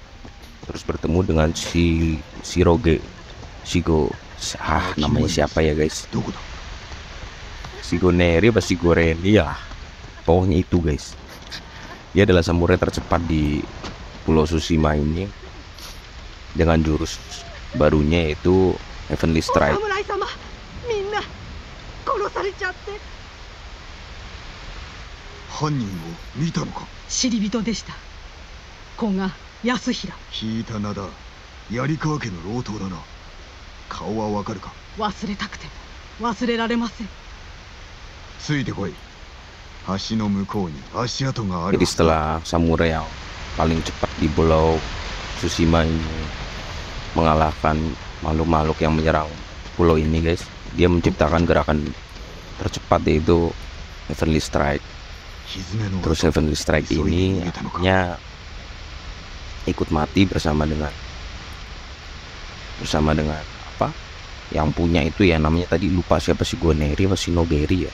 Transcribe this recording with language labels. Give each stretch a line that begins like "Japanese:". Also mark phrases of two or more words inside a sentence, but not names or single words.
Indonesian: Terus bertemu dengan namanya siapa ya guys? Shigoneri apa Shigoreni ya, pokoknya itu guys. Dia adalah samurai tercepat di Pulau Tsushima ini dengan jurus barunya yaitu Heavenly Strike.
Japanese: 犯人を見たのか？知り人でした。古賀康平。聞いた名だ。槍川家の老頭だな。顔はわかるか？忘れたくても忘れられません。ついてこい。橋の向こうに足跡がある。
Indonesian: Jadi setelah samurai yang paling cepat di Pulau Tsushima ini mengalahkan makhluk-makhluk yang menyerang pulau ini guys, dia menciptakan gerakan tercepat yaitu Heavenly Strike. Terus Heavenly Strike ini akhirnya ikut mati bersama dengan apa yang punya itu ya, namanya tadi lupa siapa, Shigoneri atau Shinogeri ya.